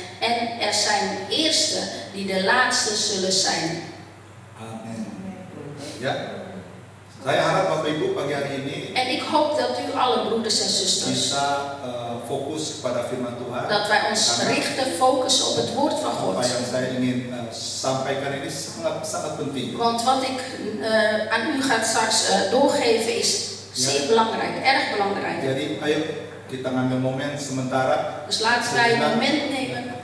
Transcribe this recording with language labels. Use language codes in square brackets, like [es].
[nl] En er zijn eerste die de laatste zullen zijn. [id] Amin. Ya, saya harap Bapak Ibu pagi hari ini [nl] En ik hoop dat u alle broeders en zusters, [id] bisa fokus kepada firman Tuhan. [nl] dat wij ons richten, focussen op het woord van [id] Apa [nl] God. [id] yang saya ingin sampaikan ini sangat penting. [nl] Want wat ik aan u ga straks doorgeven is zeer belangrijk, erg belangrijk. [id] Jadi ayo kita ngambil momen sementara [nl] Dus laten wij een moment nemen